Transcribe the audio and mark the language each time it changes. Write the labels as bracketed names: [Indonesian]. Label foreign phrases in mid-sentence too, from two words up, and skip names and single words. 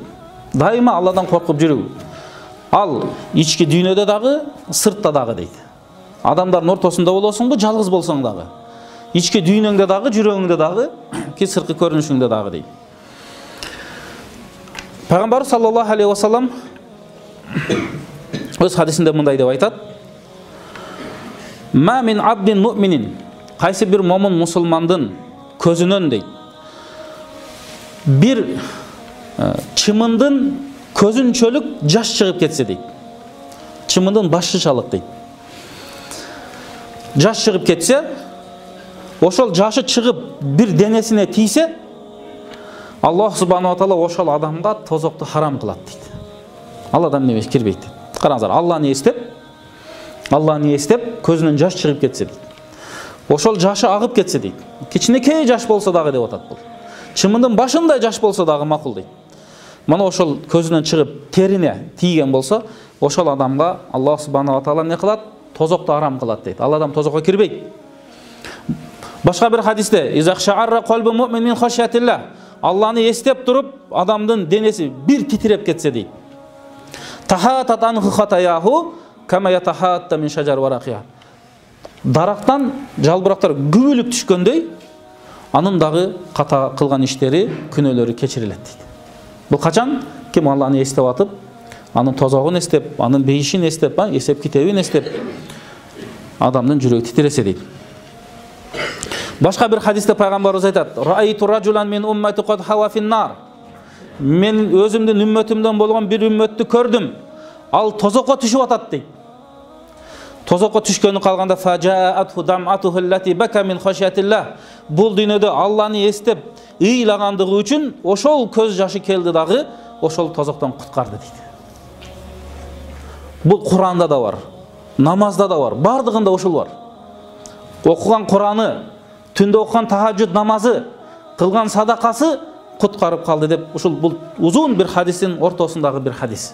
[Kyrgyz] Дайыма Алладан коркуп жүрүү. Ал ички дүйнөдө дагы, сыртта дагы дейт. Адамдардын ортосунда болосуңбу, жалгыз болсоң дагы. Ички дүйнөңдө дагы, жүрөгүңдө дагы, ки сырткы көрүнүшүңдө дагы дейт. Пайгамбар [Arabic] صلى الله عليه وسلم [Kyrgyz] өз хадисинде мындай деп айтат: [Arabic] "ما من عبد مؤمن", [Kyrgyz] кайсы бир момун мусулмандын көзүнөн дейт, бир чымындын көзүнчөлүк жаш чыгып кетсе дейт. Чымындын башы чалык дейт. Жаш чыгып кетсе, ошол жашы чыгып бир денесине тийсе, [Arabic] الله سبحانه وتعالى [Kyrgyz] ошол адамга тозокту харам кылат дейт. Ал адам немеш кирбейт дейт. Караңыздар, Алланы эстеп, көзүнөн жаш чыгып кетсе дейт. Ошол жашы агып кетсе дейт. Кичинекей жаш болсо дагы деп атат бул. Чымындын башындай жаш болсо дагы макул дейт. Мана ошол көзүнөн чыгып терине тийген болсо, ошол адамга [Arabic] الله سبحانه وتعالى [Kyrgyz] не кылат? Тозокту харам кылат дейт. Ал адам тозокко кирбейт. Башка бир хадисте: [Arabic] "إذا اقشعر قلب المؤمن من خشية الله", [Kyrgyz] Алланы эстеп туруп, адамдын денеси бир титиреп кетсе дейт. [Arabic] "تحاتت عنه خطاياه كما يتحات من الشجر ورقها", [Kyrgyz] дарактан жалбырактар күбөлүп түшкөндөй анын дагы ката кылган иштери, күнөөлөрү кечирилет дейт. Бул качан? Ким Алланы эстеп атып, анын тозогун эстеп, анын бейишин эстеп, эсеп китебин эстеп, адамдын жүрөгү титиресе дейт. Башка бир хадисте пайгамбарыбыз айтат: [Arabic] "رأيت رجلا من أمتي قد هوى في النار." [Kyrgyz] Мен өзүмдүн үммөтүмдөн болгон бир үммөттү көрдүм. Ал тозокко түшүп атат дейт. Тозокко түшкөнү калганда [Arabic] فجاءته دمعته التي بكى من خشية الله. [Kyrgyz] Бул дүйнөдө Алланы эстеп, ыйлагандыгы үчүн ошол көз жашы келди дагы, ошол тозоктон куткарды дейт. Бул Куранда да бар, намазда да бар, бардыгында ошол бар. Окуган Кураны, түндө окуган тахажжуд намазы, кылган садакасы куткарып калды деп ушул бул узун бир хадистин ортосундагы бир хадис.